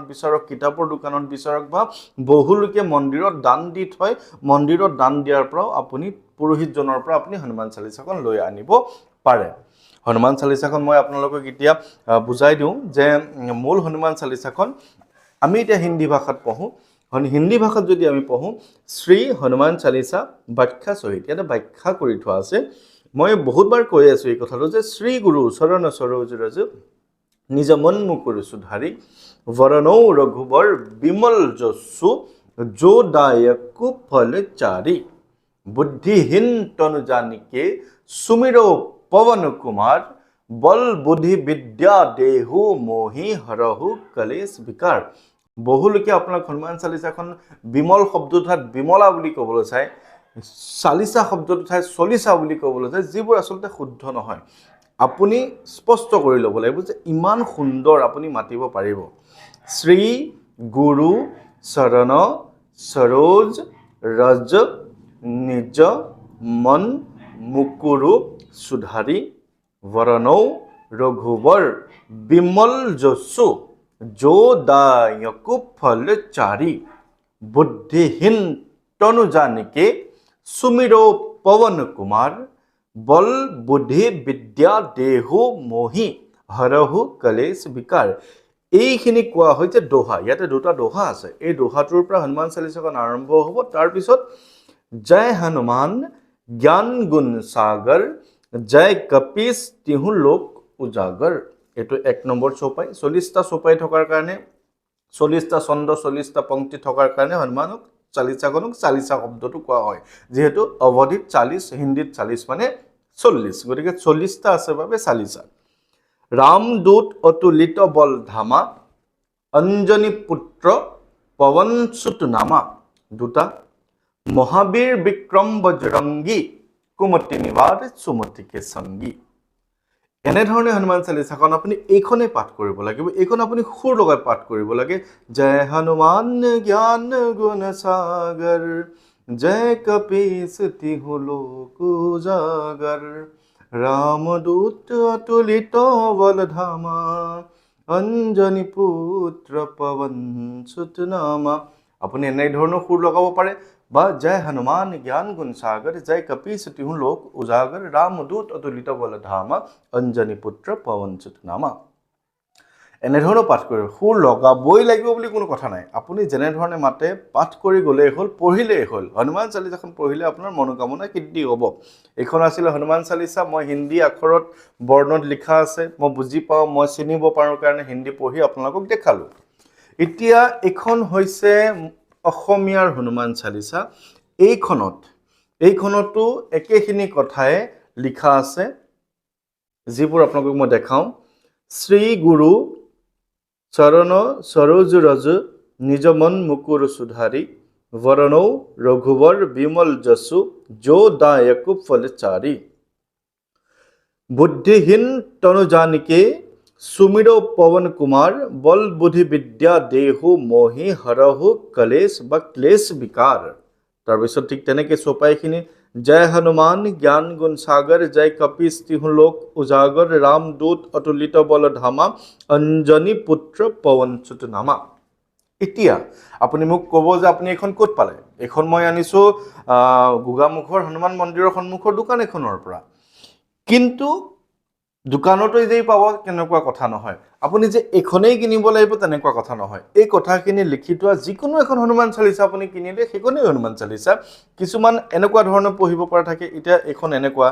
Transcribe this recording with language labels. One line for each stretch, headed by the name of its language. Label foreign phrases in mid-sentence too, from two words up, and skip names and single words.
Assamese: বিচাৰক কিতাপৰ দোকানত বিচাৰক বা বহুলোকে মন্দিৰত দান দি থয় মন্দিৰত দান দিয়াৰ পৰাও আপুনি পুৰোহিতজনৰ পৰা আপুনি হনুমান চালিচাখন লৈ আনিব পাৰে হনুমান চালিচাখন মই আপোনালোকক এতিয়া বুজাই দিওঁ যে মূল হনুমান চালিচাখন আমি এতিয়া হিন্দী ভাষাত পঢ়ো হিন্দী ভাষাত যদি আমি পঢ়ো শ্ৰী হনুমান চালিচা ব্যাখ্যা সহিত এটা ব্যাখ্যা কৰি থোৱা আছে মই বহুতবাৰ কৈ আছো এই কথাটো যে
Awadhi: श्री गुरु चरण सरोज रज निज मन मुकुर सुधारि वरणौ रघुबर विमल जसु जो दायक फल चारी बुद्धिहीन तनु जानिके सुमिरो पवन कुमार बल बुद्धि विद्या देहु मोहि हरहु कलेश विकार
Assamese: বহুলোকে আপোনাক হনুমান চালিচাখন বিমল শব্দটো ঠাইত বিমলা বুলি ক'বলৈ চায় চালিচা শব্দটো ঠাইত চলিচা বুলি ক'বলৈ চায় যিবোৰ আসলতে শুদ্ধ নহয় আপুনি স্পষ্ট কৰি ল'ব লাগিব যে ইমান সুন্দৰ আপুনি মাতিব পাৰিব
Awadhi: श्री गुरु चरण सरोज रज निज मन मुकुरु सुधारि वरणौ रघुवर विमल जसु जो दायक फल चारी बुद्धिहीन तनु जानिके सुमिरो पवन कुमार बल बुद्धि विद्या देहु मोहि हरहु कलेश विकार
Assamese: এইখিনি কোৱা হয় যে দোহা ইয়াতে দুটা দোহা আছে এই দোহাটোৰ পৰা হনুমান চালিচাখন আৰম্ভ হ'ব তাৰ পিছত
Awadhi: जय हनुमान ज्ञान गुण सागर जय कपीश तिहु लोक उजागर
Assamese: এটো 1 নম্বৰ চৌপাই 40টা চৌপাই থকাৰ কাৰণে 40টা ছন্দ 40টা পংক্তি থকাৰ কাৰণে হনুমানক চালিচাখনক চালিচা শব্দটো কোৱা হয় যেহেতু অৱধিত 40 হিন্দীত 40 মানে 40 গতিকে 40টা আছে বাবে চালিচা
Awadhi: रामदूत अतुलित बल धामा अंजनी पुत्र पवन सुत नामा दुटा महावीर विक्रम बजरंगी कुमति निवार सुमति के संगी
Assamese: এনে ধৰণে হনুমান চালিচাখন আপুনি এইখনে পাঠ কৰিব লাগিব এইখন আপুনি সুৰ লগাই পাঠ কৰিব লাগে
Awadhi: जय हनुमान ज्ञान गुण सागर जय कपीश तिहु लोक उजागर रामदूत अतुलित बल धामा अंजनी पुत्र पवन सुत नामा
Assamese: আপুনি এনে ধৰণৰ সুৰ লগাব পাৰে বা
Awadhi: जय हनुमान ज्ञान गुण सागर जय कपीश तिहु लोक उजागर रामदूत अतुलित बल धामा अंजनी पुत्र पवन सुत नामा
Assamese: এনে ধৰণৰ পাঠ কৰিব সুৰ লগাবই লাগিব বুলি কোনো কথা নাই আপুনি যেনে ধৰণে মাতে পাঠ কৰি গলে হ'ল পঢ়িলে হ'ল হনুমান চালিচাখন পঢ়িলে আপোনাৰ মনোকামনা সিদ্ধি হ'ব এখন আছিল হনুমান চালিচা মই হিন্দী আখৰত বৰ্ণত লিখা আছে মই বুজি পাওঁ মই চিনিব পাৰো কাৰণে হিন্দী পঢ়ি আপোনালোকক দেখালো এতিয়া এখন হৈছে অসমীয়াৰ হনুমান চালিচা এইখনতো একেখিনি কথাই লিখা আছে যিবোৰ আপোনালোকক মই দেখাও
Awadhi: श्री गुरु चरण सरोज रज निज मन मुकुर सुधारि वरणौ रघुवर विमल जसु जो दायक फलचारी बुद्धिहीन तनु जानिके सुमिरो पवन कुमार बल बुद्धि विद्या देहु मोहि हरहु कलेश बक्लेश विकार
Assamese: তাৰপিছত ঠিক তেনেকে সোপাইখিনি
Awadhi: जय हनुमान ज्ञान गुण सागर जय कपीश तिहु लोक उजागर रामदूत अतुलित बल धामा अंजनी पुत्र पवन सुत नामा
Assamese: এতিয়া আপুনি মোক ক'ব যে আপুনি এখন ক'ত পালে এখন মই আনিছো গুগামুখৰ হনুমান মন্দিৰৰ সন্মুখৰ দোকান এখনৰ পৰা কিন্তু দোকানতো যেই পাব কেনেকুৱা কথা নহয় আপুনি যে এখনেই কিনিব লাগিব তেনেকুৱা কথা নহয় এই কথাখিনি লিখি থোৱা যিকোনো এখন হনুমান চালিচা আপুনি কিনিলে সেইখনেই হনুমান চালিচা কিছুমান এনেকুৱা ধৰণৰ পঢ়িব পৰা থাকে এতিয়া এখন এনেকুৱা